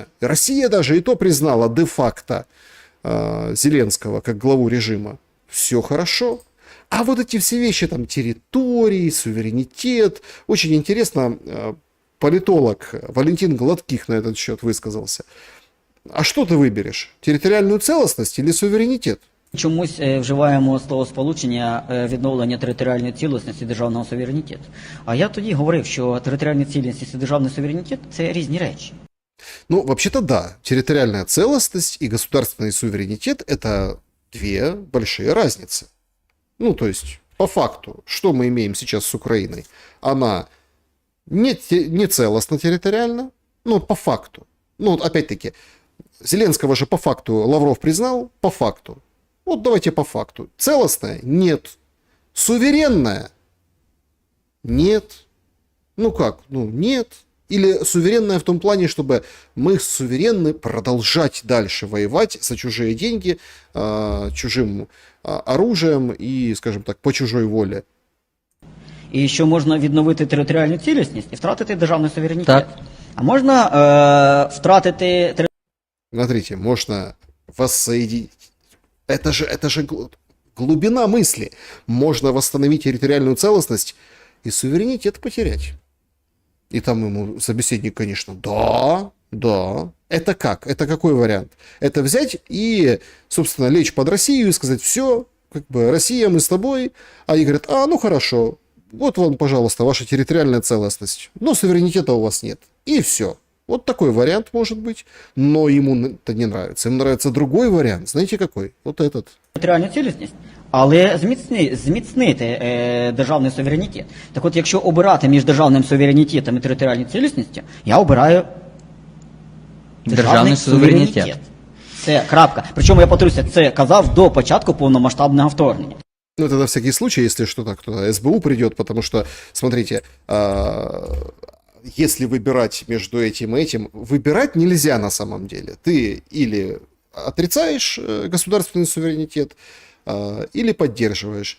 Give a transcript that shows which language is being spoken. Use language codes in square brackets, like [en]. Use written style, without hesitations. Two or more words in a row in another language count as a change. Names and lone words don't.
[ru] Россия даже и то признала де-факто Зеленского как главу режима. Все хорошо. А вот эти все вещи, там, территории, суверенитет. Очень интересно, политолог Валентин Гладких на этот счет высказался. А что ты выберешь? Территориальную целостность или суверенитет? [uk] Чомусь вживаємо слово сполучення відновлення територіальної цілісності державного суверенітету. А я тоді говорив, що територіальна цілісність і державний суверенітет – це різні речі. Ну, [ru] вообще-то да. Территориальная целостность и государственный суверенитет – это две большие разницы. Ну, то есть, по факту, что мы имеем сейчас с Украиной? Она не целостна территориально, но по факту. Ну, опять-таки, Зеленского же по факту Лавров признал, по факту. Вот давайте по факту. Целостная? Нет. Суверенная? Нет. Ну как? Ну, нет. Или суверенная в том плане, чтобы мы суверенны продолжать дальше воевать за чужие деньги, чужим оружием и, скажем так, по чужой воле. [uk] І що можна відновити територіальну цілісність і втратити державний суверенітет. Так. А можна втратити [ru] Смотрите, можно воссоединить. Это же глубина мысли. Можно восстановить территориальную целостность и суверенитет потерять. И там ему собеседник, конечно, да. Это как? Это какой вариант? Это взять и, собственно, лечь под Россию и сказать, все, как бы, Россия, мы с тобой. А они говорят, ну хорошо, вот вам, пожалуйста, ваша территориальная целостность. Но суверенитета у вас нет. И все. Вот такой вариант может быть. Но ему это не нравится. Ему нравится другой вариант. Знаете какой? Вот этот. [uk] територіальну цілісність, але зміцнити державний суверенітет. Так от, якщо обирати між державним суверенітетом і територіальною цілісністю, я обираю державний суверенітет. Це крапка. Причому, я повторюся, це казав до початку повномасштабного вторгнення. Ну, [ru] это на всякий случай, если что-то, кто-то СБУ придет, потому что, смотрите, если выбирать между этим и этим, выбирать нельзя на самом деле. Ты или отрицаешь государственный суверенитет, или поддерживаешь.